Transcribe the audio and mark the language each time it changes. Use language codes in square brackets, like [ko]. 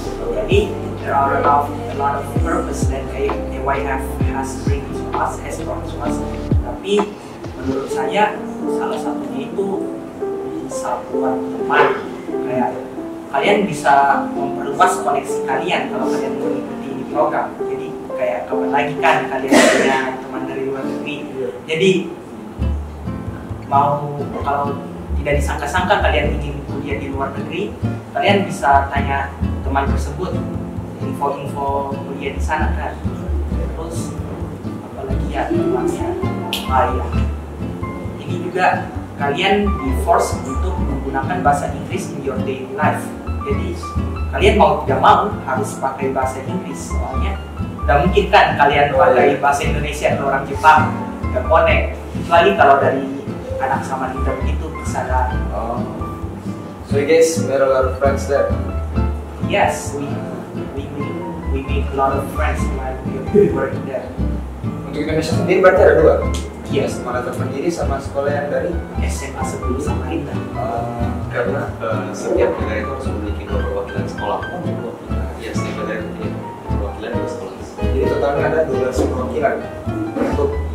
[en] Jadi there are a lot of purpose that AYF has bring to us, has brought to us. [id] Tapi menurut saya salah satunya itu bisa buat teman. Kayak kalian bisa memperluas koneksi kalian kalau kalian mengikuti ini program. Jadi kayak kapan lagi kan kalian punya teman dari luar negeri. Jadi mau kalau tidak disangka-sangka kalian ingin kuliah di luar negeri, kalian bisa tanya teman tersebut info-info kuliah di sana kan. Terus apalagi ya temannya ya. Ini juga kalian di force untuk menggunakan bahasa Inggris [en] in your daily life. [id] Jadi kalian mau tidak mau harus pakai bahasa Inggris, soalnya tidak mungkin kan kalian pakai bahasa Indonesia ke orang Jepang, nggak connect. Kecuali kalau dari anak Samarinda begitu bisa kan. [en] So you guys made a lot of friends there? Yes, we made a lot of friends while we were there. [id] Untuk Indonesia sendiri berarti ada 2? [en] Yes, [id] Marathon Mandiri sama sekolah yang dari SMA 10 Samarinda. Karena setiap negara itu harus memiliki 2 perwakilan sekolah. Ya, setiap negara itu punya perwakilan 2 sekolah. Jadi totalnya ada 12 perwakilan untuk